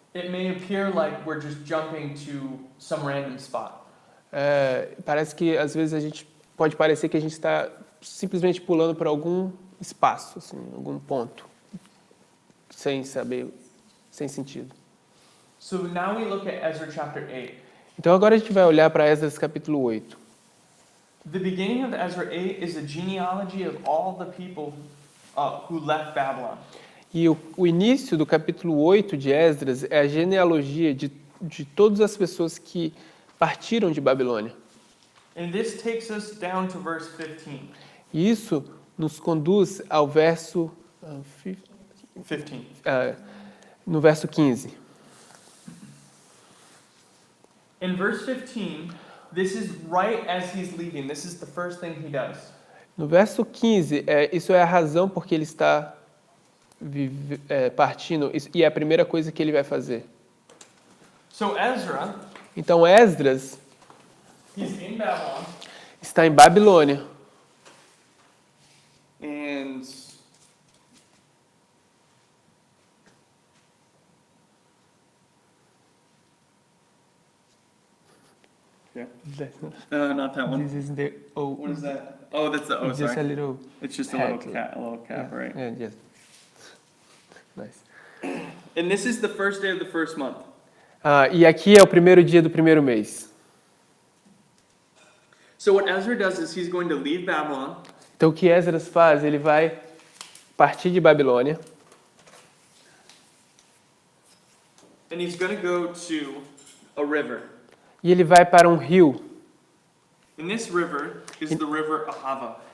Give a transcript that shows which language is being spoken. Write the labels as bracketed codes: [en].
[en] it may appear like we're just jumping to some random spot. [pt] parece que às vezes pode parecer que a gente está simplesmente pulando para algum espaço, assim, algum ponto, sem saber, sem sentido. [en] So now we look at Ezra chapter 8. [pt] Então agora a gente vai olhar para Esdras capítulo 8. [en] The beginning of Ezra 8 is a genealogy of all the people who left Babylon. [pt] E o início do capítulo 8 de Esdras é a genealogia de todas as pessoas que partiram de Babilônia. [en] And this takes us down to verse 15. [pt] E isso nos conduz ao verso... [en] 15. [pt] no verso 15. [en] In verse 15, this is right as he's leaving. This is the first thing he does. [pt] No verso 15, isso é a razão porque ele está partindo, e é a primeira coisa que ele vai fazer. [en] So Ezra, [pt] Então Esdras [en] he's in Babylon, [pt] está em Babilônia. [en] and not that one. This is the O. What is that? Oh, that's the O. Just a Sorry, little it's just a hat. little cap, right? Yeah, yes. Nice. And this is the first day of the first month. [pt] E aqui é o primeiro dia do primeiro mês. [en] So what Ezra does is he's going to leave Babylon, [pt] Então o que Esdras faz? Ele vai partir de Babilônia [en] and he's going to go to a river. [pt] e ele vai para um rio. [en] And this river is the river Ahava.